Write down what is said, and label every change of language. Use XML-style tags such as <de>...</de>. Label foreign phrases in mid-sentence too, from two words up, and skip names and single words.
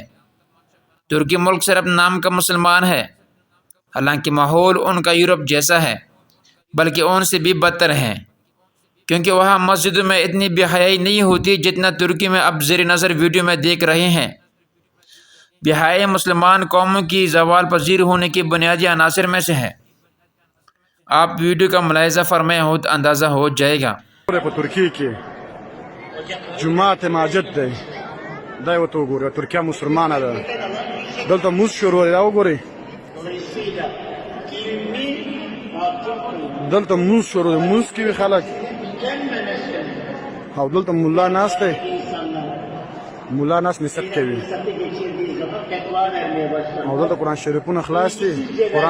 <ur>ترکی ملک صرف نام کا مسلمان ہے، حالانکہ ماحول ان کا یورپ جیسا ہے، بلکہ ان سے بھی بدتر ہے، کیونکہ وہاں مسجدوں میں اتنی بے حیائی نہیں ہوتی جتنا ترکی میں اب زیر نظر ویڈیو میں دیکھ رہے ہیں. بے حیائی مسلمان قوموں کی زوال پذیر ہونے کی بنیادی عناصر میں سے ہے. آپ ویڈیو کا ملاحظہ فرمائیں ہو تو اندازہ ہو جائے گا. ترکی کی جامع مسجد</ur> <ps>دی دا یو ته وګوره ترکیه مسلمانه ده دلته موس شروع دی دا وګورئ دلته موس شروع دی موس کوي خلک او دلته مولا ناست دی مولا ناست نصیحت کوي او دلته قرآن شریفونه خلاص دي قرآن</ps>